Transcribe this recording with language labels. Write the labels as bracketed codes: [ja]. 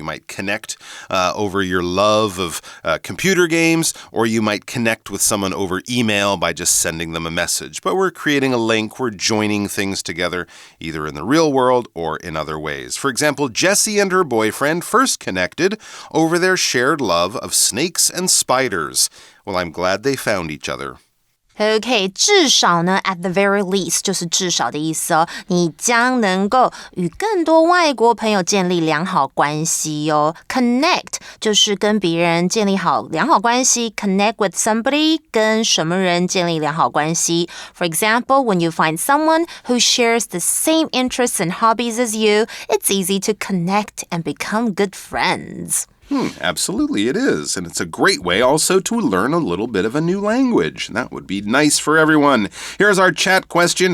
[en] You might connect over your love of computer games, or you might connect with someone over email by just sending them a message. But we're creating a link, we're joining things together, either in the real world or in other ways. For example, Jessie and her boyfriend first connected over their shared love of snakes and spiders. Well, I'm glad they found each other. OK, [zh] 至少呢 [en] at the very least [zh] 就是至少的意思哦。你将能够与更多外国朋友建立良好关系哦。 Connect 就是跟别人建立好良好关系。 [en] Connect with somebody [zh] 跟什么人建立良好关系。 [en] For example, when you find someone who shares the same interests and hobbies as you, it's easy to connect and become good friends. Absolutely, it is. And it's a great way also to learn a little bit of a new language. That would be nice for everyone. Here's our chat question.